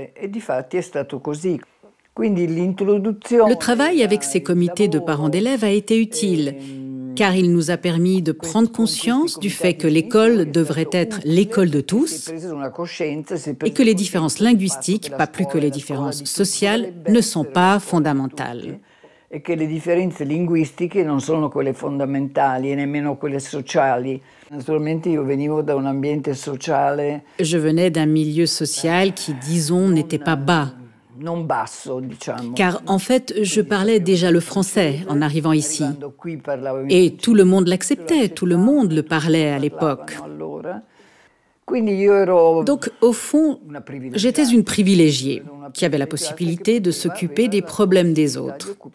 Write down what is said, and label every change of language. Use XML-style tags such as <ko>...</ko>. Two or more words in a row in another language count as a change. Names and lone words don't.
<fr>Le travail avec ces comités de parents d'élèves a été utile, car il nous a permis de prendre conscience du fait que l'école devrait être l'école de tous et que les différences linguistiques, pas plus que les différences sociales, ne sont pas fondamentales.</fr> <it>E che le differenze linguistiche non sono quelle fondamentali e nemmeno quelle sociali. Naturalmente io venivo da un ambiente sociale.</it> <fr>Je venais d'un milieu social qui, disons, n'était pas bas. Car en fait, je parlais déjà le français en arrivant ici. Et tout le monde l'acceptait, tout le monde le parlait à l'époque. Donc, au fond, j'étais une privilégiée qui avait la possibilité de s'occuper des problèmes des autres.</fr>